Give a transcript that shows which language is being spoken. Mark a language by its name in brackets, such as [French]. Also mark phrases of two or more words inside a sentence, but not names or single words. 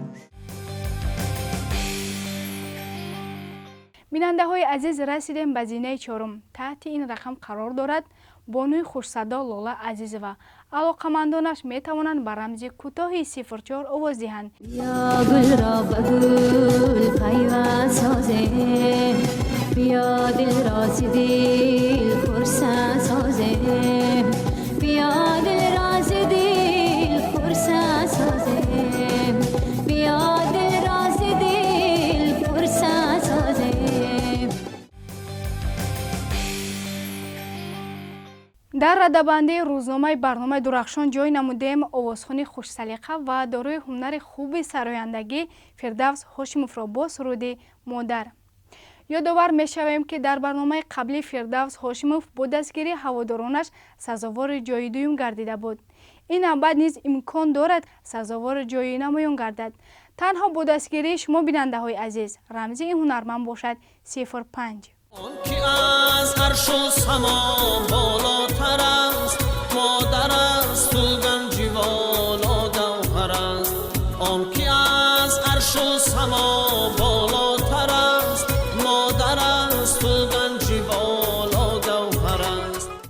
[Tajik] бинандаҳои азиз, расидем ба зинаи чорум. таҳти ин рақам қарор дорад бонуи хушсадо Лола Азизова. алоқамандонаш метавонанд ба рамзи кӯтоҳи 04 овоз диҳанд. [Persian] بیا گل را به گل پیوند سازیم، بیا دل را ز دل فرصت سازیم، بیا دل را ز دل فرصت سازیم، بیا دل را ز دل فرصت سازیم. [Tajik] дар радабанди рӯзномаи барномаи дурахшон ҷой намудем овозхони хушсалиқа ва дорои ҳунари хуби сарояндагӣ Фирдавс Ҳошимовро бо суруди модар. ёдовар мешавем, ки дар барномаи қаблӣ Фирдавс Ҳошимов бо дастгирии ҳаводоронаш сазовори ҷойи дуюм гардида буд. ин навбат низ имкон дорад сазовори ҷойи намоён гардад. танҳо бо дастгирии шумо бинандаҳои азиз рамзи ин ҳунарманд бошад 05. [Persian] آن که از عرش و سما بالاتر است مادر است تو گنجی والا گوهر است آن که از عرش و سما بالاتر است مادر است تو گنجی والا گوهر است